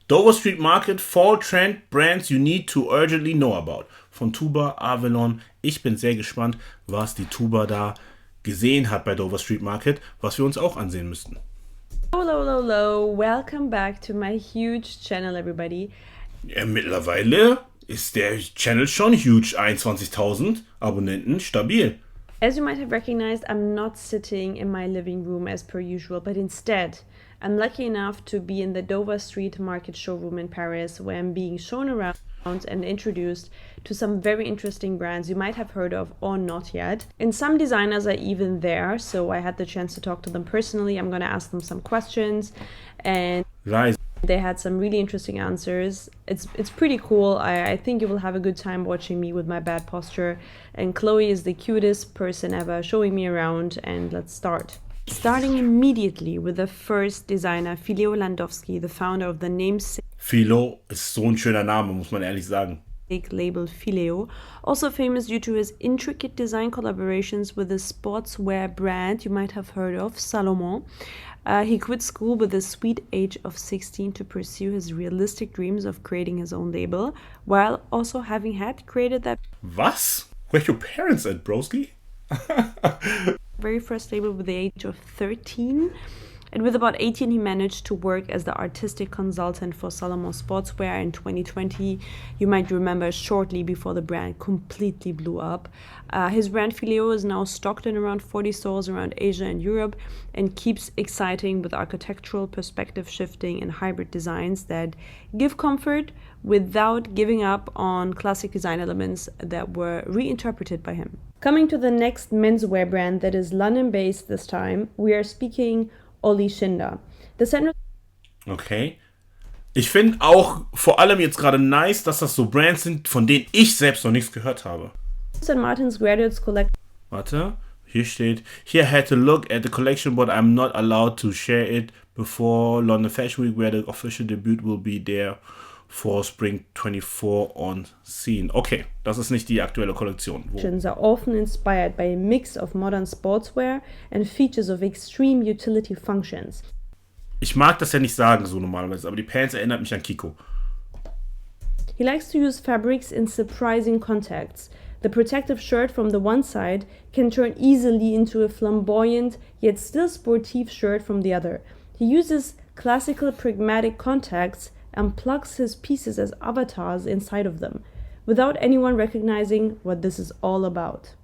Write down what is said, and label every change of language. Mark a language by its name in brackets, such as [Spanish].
[English] Dover Street Market, Fall Trend, Brands you need to urgently know about. [German] Von Tuba, Avalon. Ich bin sehr gespannt, was die Tuba da gesehen hat bei Dover Street Market, was wir uns auch ansehen müssten. [English] Hello, welcome back to my huge channel, everybody. [German] Ja, mittlerweile ist der Channel schon huge, 21.000 Abonnenten, stabil. [English] As you might have recognized, I'm not sitting in my living room as per usual, but instead, I'm lucky enough to be in the Dover Street Market showroom in Paris, where I'm being shown around and introduced to some very interesting brands you might have heard of or not yet. And some designers are even there, so I had the chance to talk to them personally. I'm going to ask them some questions, and they had some really interesting answers. It's pretty cool. I think you will have a good time watching me with my bad posture. And Chloe is the cutest person ever showing me around, and let's start. Starting immediately with the first designer, Filio Landowski, the founder of the namesake [German] Philo ist so ein schöner Name, muss man ehrlich sagen. [English] Label Filio, also famous due to his intricate design collaborations with the sportswear brand you might have heard of, Salomon. He quit school with the sweet age of 16 to pursue his realistic dreams of creating his own label, while also having had created that Was? Where your parents at, broski? very first label with the age of 13. And with about 18, he managed to work as the artistic consultant for Salomon Sportswear in 2020. You might remember shortly before the brand completely blew up. His brand Filio is now stocked in around 40 stores around Asia and Europe and keeps exciting with architectural perspective shifting and hybrid designs that give comfort without giving up on classic design elements that were reinterpreted by him. Coming to the next menswear brand that is London-based this time, we are speaking Olli Schindler. Okay. [German] Ich finde auch vor allem jetzt gerade nice, dass das so Brands sind, von denen ich selbst noch nichts gehört habe. [English] St. Martin's Graduates Collection. [German] Warte, hier steht, [English] here I had to look at the collection, but I'm not allowed to share it before London Fashion Week, where the official debut will be there for Spring 24 on scene. [German] Okay, das ist nicht die aktuelle Kollektion. [English] Are often inspired by a mix of modern sportswear and features of extreme utility functions. [German] Ich mag das ja nicht sagen so normalerweise, aber die Pants erinnert mich an Kiko. [English] He likes to use fabrics in surprising contexts. The protective shirt from the one side can turn easily into a flamboyant yet still sportive shirt from the other. He uses classical pragmatic contexts and plugs his pieces as avatars inside of them, without anyone recognizing what this is all about.